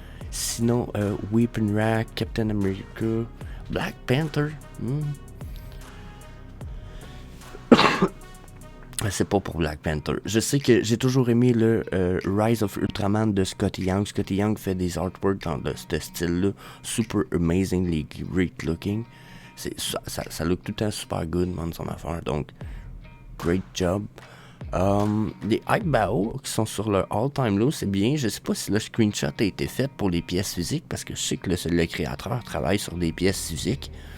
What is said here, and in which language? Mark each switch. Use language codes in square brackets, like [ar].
[fr] Sinon, Weapon Rack, Captain America, Black Panther. C'est pas pour Black Panther. Je sais que j'ai toujours aimé le Rise of Ultraman de Scotty Young. Scotty Young fait des artworks dans ce style-là. [en] Super amazingly great looking. [fr] Ça look tout le temps [en] super good, man, [fr] son affaire. Donc, [en] great job. [fr] Les Hype Bao qui sont sur leur all-time low, c'est bien. Je sais pas si le screenshot a été fait pour les pièces physiques, parce que je sais que le créateur travaille sur des pièces physiques.